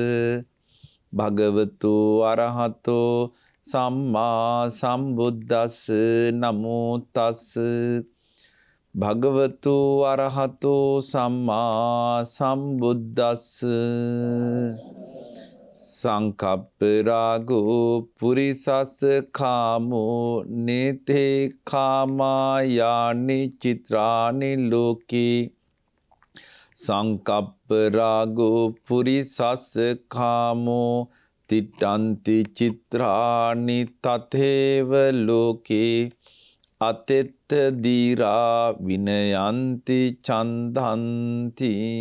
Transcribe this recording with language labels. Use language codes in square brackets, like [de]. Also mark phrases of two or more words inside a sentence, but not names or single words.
[pi] භගවතු අරහතෝ සම්මා සම්බුද්දස්ස නමෝ තස් භගවතු අරහතෝ සම්මා සම්බුද්දස්ස සංකප්ප රාගෝ පුරිසස්ස කාමෝ නේතේ කාමායානි චිත්‍රානි ලෝකේ සංකප්ප රාගෝ පුරිසස්ස කාමෝ තිට්ඨන්ති චිත්‍රානි තතේව ලෝකේ අතෙත්ත දීරා විනයන්ති චන්දන්ති